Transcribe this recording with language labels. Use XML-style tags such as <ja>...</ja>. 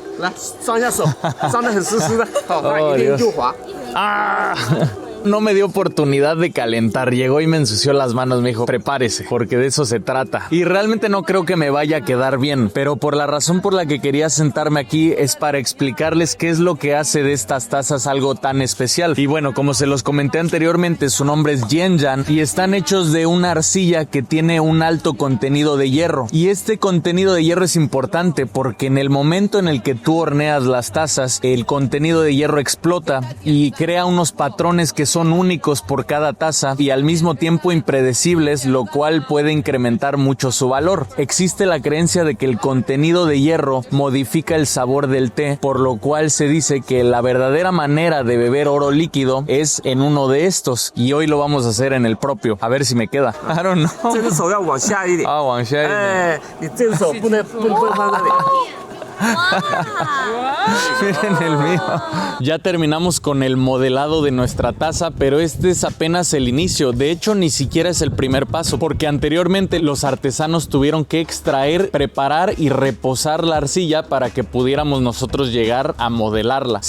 <zh>来上一下手，上得很湿湿的，好，一定就滑。啊！</zh> <es>No me dio oportunidad de calentar, llegó y me ensució las manos, me dijo, prepárese, porque de eso se trata. Y realmente no creo que me vaya a quedar bien, pero por la razón por la que quería sentarme aquí es para explicarles qué es lo que hace de estas tazas algo tan especial. Y bueno, como se los comenté anteriormente, su nombre es Yenjan y están hechos de una arcilla que tiene un alto contenido de hierro. Y este contenido de hierro es importante porque en el momento en el que tú horneas las tazas, el contenido de hierro explota y crea unos patrones que son únicos por cada taza y al mismo tiempo impredecibles, lo cual puede incrementar mucho su valor. Existe la creencia de que el contenido de hierro modifica el sabor del té, por lo cual se dice que la verdadera manera de beber oro líquido es en uno de estos y hoy lo vamos a hacer en el propio. A ver si me queda.</es> <en>I don't know.</en> <zh>这个手要往下一点。啊，往下一点。哎，你这个手不能放那里。</zh> <es>Miren el mío. Ya terminamos con el modelado de nuestra taza, pero este es apenas el inicio. De hecho, ni siquiera es el primer paso, porque anteriormente los artesanos tuvieron que extraer, preparar y reposar la arcilla para que pudiéramos nosotros llegar a modelarla.</es>